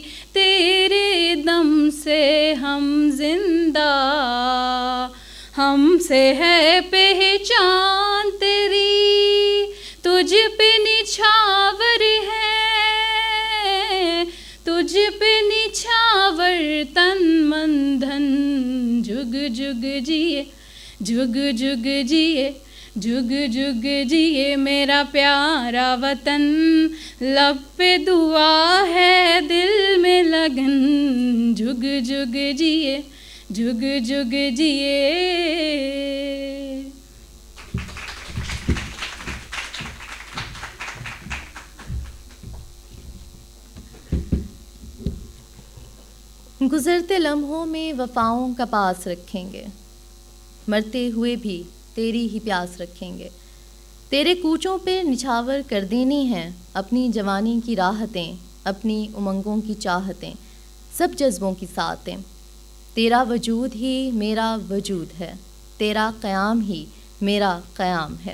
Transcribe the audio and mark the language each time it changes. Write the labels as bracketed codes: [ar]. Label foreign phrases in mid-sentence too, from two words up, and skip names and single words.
[ur] تیرے دم سے ہم زندہ، ہم سے ہے پہچان تیری. تجھ پہ نچھاور ہے، تجھ پہ نچھاور تن من دھن. جگ جگ جیے، جگ جگ جیے، جگ جگ جیے میرا پیارا وطن. لب پہ دعا ہے دل میں لگن، جگ جگ جیے، جگ جگ جیے. گزرتے لمحوں میں وفاؤں کا پاس رکھیں گے، مرتے ہوئے بھی تیری ہی پیاس رکھیں گے. تیرے کوچوں پہ نچھاور کر دینی ہیں اپنی جوانی کی راحتیں، اپنی امنگوں کی چاہتیں، سب جذبوں کی ساتیں. تیرا وجود ہی میرا وجود ہے، تیرا قیام ہی میرا قیام ہے.